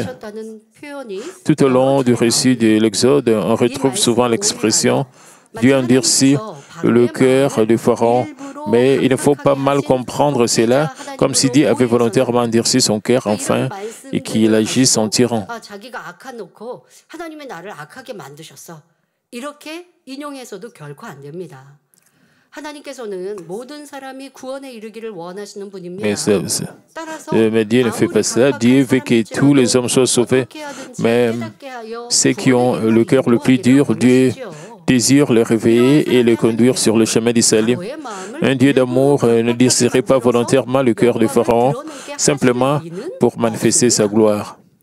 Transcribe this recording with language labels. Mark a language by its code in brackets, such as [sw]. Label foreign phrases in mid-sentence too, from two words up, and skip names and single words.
[fr] Tout au long du récit de l'Exode, on retrouve souvent l'expression « Dieu endurcit le cœur du Pharaon ». Mais il ne faut pas mal comprendre cela comme si Dieu avait volontairement endurci son cœur enfin et qu'il agisse en tyran. [ko] 이렇게 인용해서도 결코 안 됩니다. 하나님께서는 모든 사람이 구원에 이르기를 원하시는 분입니다. [fr] Mais Dieu ne fait pas ça. Dieu veut que tous les hommes soient sauvés. Mais ceux qui ont le cœur le plus dur, Dieu désire les réveiller et les conduire sur le chemin du salut. Un Dieu d'amour ne désirait pas volontairement le cœur de Pharaon, simplement pour manifester sa gloire.